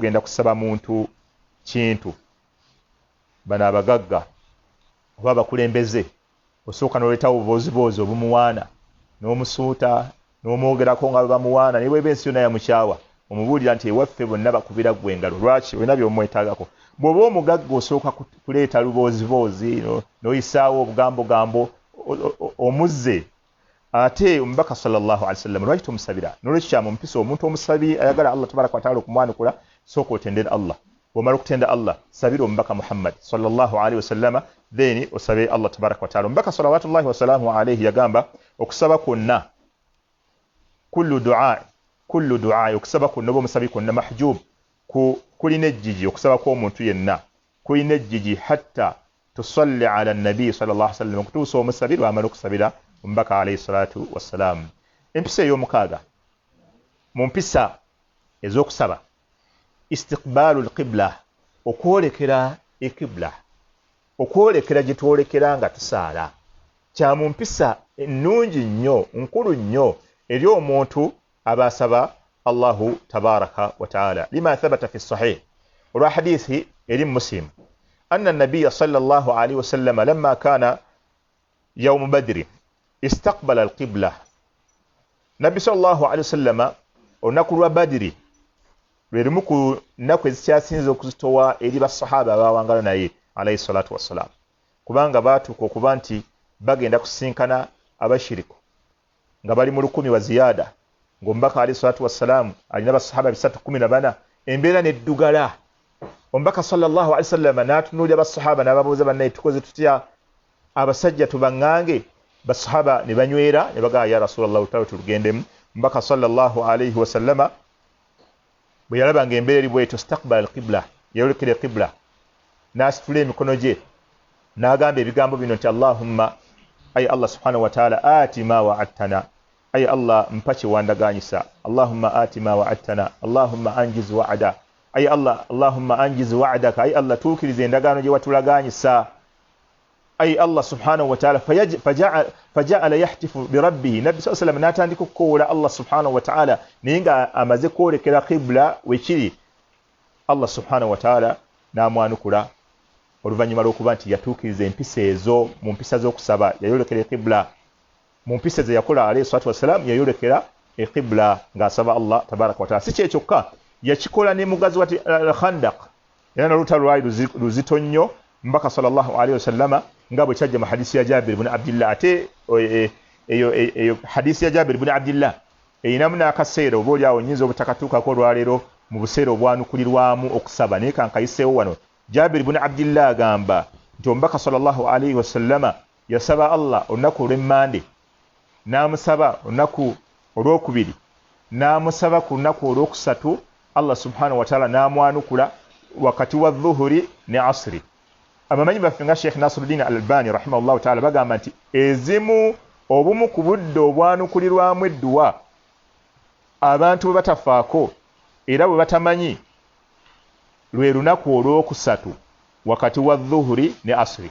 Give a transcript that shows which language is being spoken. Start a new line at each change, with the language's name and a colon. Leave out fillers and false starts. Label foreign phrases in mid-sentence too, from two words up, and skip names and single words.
Ganda: ogenda kusaba muntu kintu bano abagagga oba abakulembeze osooka n'oleetawo obuboozi obumuwaana n'omusuuta n'omwogerako nga bamuwaana ne bw'eba ensi yonna yamukyawa omubuulira nti ewaffe bonna bakubira ggwe engalo lwaki olina by'omwetaagako bw'oba omugagga osooka kuleeta luboozi n'oyisaawo obugambo omuzze ate omubaka
Arabic: صلى الله عليه وسلم
Ganda: lwaki tomusabira n'olwekyo kya mu mpisa omuntu omusabi ayagala Allah
Arabic: تبارك وتعالى
Ganda: okumwanukula sooka otendera Allah bw'omala okutenda Allah sabira omubaka Muhammad
Arabic: صلى الله عليه وسلم
Ganda: then osabe Allah
Arabic: تبارك وتعالى
Ganda: omubaka
Arabic: صلوات الله وسلامه عليه
Ganda: yagamba okusaba kwonna
Arabic: كل دعاء
Ganda: okusaba kwonna oba omusabi kwonna mahjub kulina ejjiji okusaba kw'omuntu yenna kulina ejjiji
Arabic: حتى تصلي على النبي صلى الله عليه وسلم
Ganda: okutuusa omusabiri wamala okusabira omubaka
Arabic: عليه الصلاة والسلام
Ganda: empisa ey'omukaaga mu mpisa ez'okusaba
Arabic: استقبال القبلة
Ganda: okwolekera ekibla okwolekera gye twolekera nga tusaala kya mu mpisa ennungi nnyo nkulu nnyo eri omuntu aba asaba
Arabic: الله تبارك وتعالى لما ثبت في صحيح
Ganda: olwa hadithi eri Muslim
Arabic: أن النبي صلى الله عليه وسلم لما كان يوم بدر استقبل القبلة
Ganda: nabbi
Arabic: صلى الله عليه وسلم
Ganda: olunaku lwa badiri lwerimu ku nnaku ezikyasinze okuzitowa eri basahaba abawangala naye
Arabic: عليه الصلاة والسلام
Ganda: kubanga baatuuka okuba nti bagenda kusinkana abashiriku nga bali mu 10 wa ziyada ng'omubaka
Arabic: عليه الصلاة والسلام
Ganda: alina basahaba 314 embeera neddugala omubaka
Arabic: صلى الله عليه وسلم
Ganda: n'atunuulira basahaba n'ababuuza bannaye tukoze tutya abasajja tubaŋŋange basahaba ne banywera ne bagamba
Arabic: يا رسول الله
Ganda: utawe tulugendemu omubaka
Arabic: صلى الله عليه وسلم
Ganda: bwe yalaba ng'embeera eri bwetyo
Arabic: استقبل القبلة
Ganda: yayolekera qibla n'asitula emikono gye n'agamba ebigambo bino nti allahumma ay Allah
Arabic: سبحانه وتعالى آت ما وعدتنا
Ganda: ay Allah mpa kyewandaganyisa
Arabic: اللهم آت ما وعدتنا اللهم أنجز وعد
Ganda: ay Allah
Arabic: اللهم أنجز وعدك
Ganda: ay Allah tuukiriza endagaano gye watulaganyisa ay Allah
Arabic: سبحانه وتعالى فجعل يهتف بربه النبي صلى الله عليه وسلم
Ganda: n'atandika okukoola
Arabic: الله سبحانه وتعالى
Ganda: naye nga amaze kwolekera qibla wekiri
Arabic: الله سبحانه وتعالى
Ganda: n'amwanukula oluvannyuma lw'okuba nti yatuukiriza empisa ezo mu mpisa z'okusaba yayolekera qibla mu mpisa ze yakola
Arabic: عليه الصلاة والسلام
Ganda: yayolekera qibla ng'asaba
Arabic: الله تبارك وتعالى
Ganda: si kyekyokka yakikola ne mugazi wati al-Khandaq era n'olutalo lwali luzito nnyo mbaka
Arabic: صلى الله عليه وسلم
Ganda: nga bwe kyajja mu hadisi ya Jabir ibn Abdillah. Ate eyo hadisi ya Jabir ibn Abdillah eyinamu n'akaseera oba oliawo nnyinza obutakatuukako olwaleero mu buseera obwanukulirwamu okusaba naye kankayiseewo wano. Jabir ibn Abdillah agamba nti omubaka
Arabic: صلى الله عليه وسلم
Ganda: yasaba Allah olunaku olw'emmande, n'amusaba olunaku olwokubiri, n'amusaba ku lunaku olwokusatu.
Arabic: الله سبحانه وتعالى
Ganda: n'amwanukula wakati wa dhuhuri ne asri. Abamanyi baffe nga Sheikh Nasiruddin Al-Albani
Arabic: رحمه الله تعالى
Ganda: bagamba nti ezimu obumu ku budde obwanukulirwamu edduwa abantu bwe batafaako era bwe batamanyi lwe lunaku olwokusatu wakati wa dhuhuri ne asri.